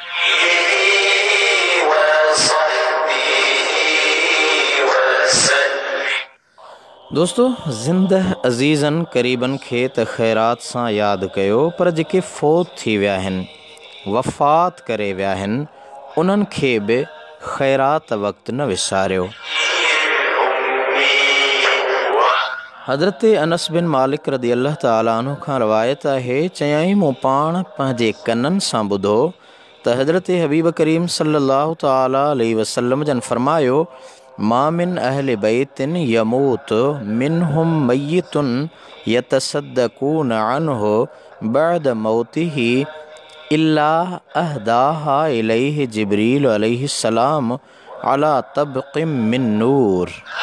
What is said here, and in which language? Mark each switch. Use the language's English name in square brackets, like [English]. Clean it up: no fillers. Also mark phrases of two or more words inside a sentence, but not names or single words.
[Sindhi] दोस्तों, ज़िंदह अज़ीज़नि क़रीबनि खे त ख़ैरात सां यादि कयो, पर जेके फ़ौत थी विया आहिनि, वफ़ात करे विया आहिनि, उन्हनि खे बि ख़ैरात वक़्तु न विसारियो। हज़रत अनस बिन मालिक [Arabic] رضي الله تعالى عنه [Sindhi] खां रवायत आहे, चयाईं मूं पाण पंहिंजे कननि सां ॿुधो त हज़रत हबीब करीम [Arabic] صلى الله تعالى عليه وسلم [Sindhi] जन फरमायो, [Arabic] ما من أهل بيت يموت منهم ميت يتصدقون عنه بعد موته إلا أهداها إليه جبريل عليه السلام على طبق من نور.